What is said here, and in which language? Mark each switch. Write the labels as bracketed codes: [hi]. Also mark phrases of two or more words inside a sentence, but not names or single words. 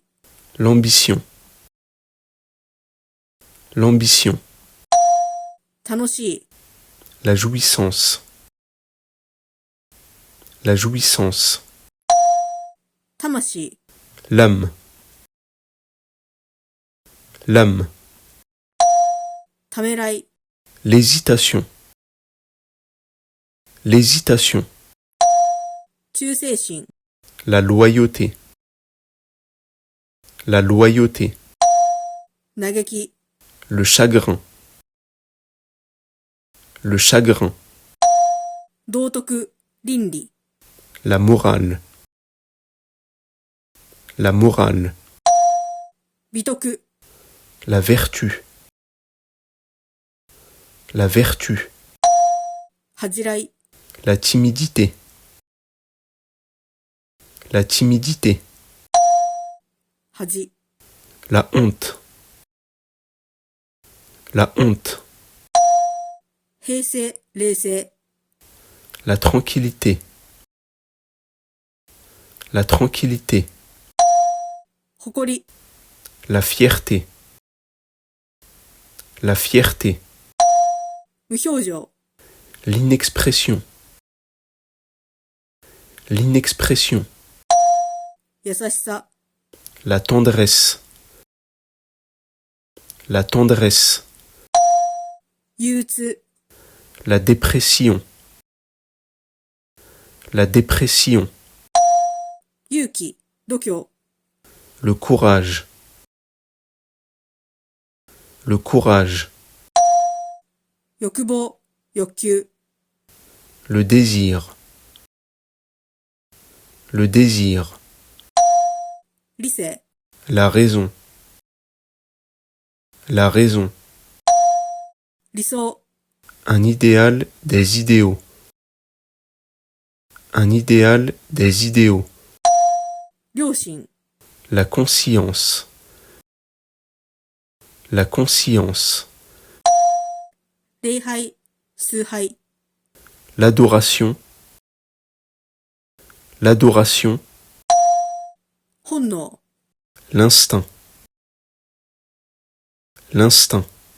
[fr] l'ambition, l'ambition, [ja] 楽しい、 [fr] la jouissance, la jouissance, [ja] 魂、 [fr] l'âme, l'âme, [ja] ためらい、 [fr] l'hésitation, l'hésitation, [ja] 忠誠心、 [fr] la loyauté, la loyauté, [ja] 嘆き、 [fr] le chagrin, le chagrin, [ja] 道徳、倫理、 [fr] la morale, la morale, [ja] 美徳、 [fr] la vertu, la vertu, [ja] 恥じらい、 [fr] la timidité, la timidité, [ja] 恥、 [fr] la honte, la honte, [ja] 平静、冷静、 [fr] La tranquillité. La tranquillité. [ja] 誇り、 [fr] La fierté. La fierté. [ja] 無表情、 [fr] L'inexpression. L'inexpression. [ja] 優しさ、 [fr] La tendresse. La tendresse. [ja] 憂鬱、 [fr] La dépression. La dépression. [ja] 勇気、度胸、 [fr] Le courage. Le courage. [ja] 欲望、欲求、 [fr] Le désir. Le désir. [ja] 理性、 [fr] La raison. La raison. [ja] 理想、 [fr] Un idéal des idéaux. Un idéal des idéaux. [ja] 良心、 [fr] La conscience. La conscience. [ja] 礼拝、崇拝、 [fr] L'adoration. L'adoration. [ja] 本能、 [fr] L'instinct. L'instinct.